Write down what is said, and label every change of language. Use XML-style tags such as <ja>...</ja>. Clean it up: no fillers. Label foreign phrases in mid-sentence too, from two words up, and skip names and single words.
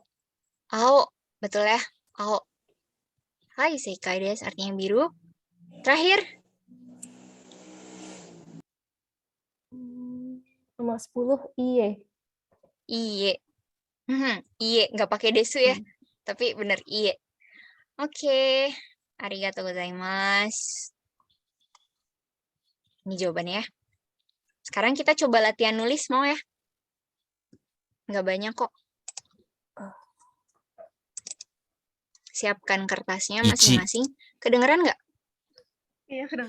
<id>Ao, betul ya. Ao. Hai,</id> <ja>正解です,</ja> <id>artinya biru. Terakhir, Nomor 10 Iye. iye. Iye, nggak pakai desu ya. Tapi bener, iye. Oke.</id> <ja>ありがとうございます.</ja> <id>Ini jawabannya ya. Sekarang kita coba latihan nulis, mau ya? Nggak banyak kok. Siapkan kertasnya masing-masing. Kedengeran nggak? Iya, kedengeran.</id>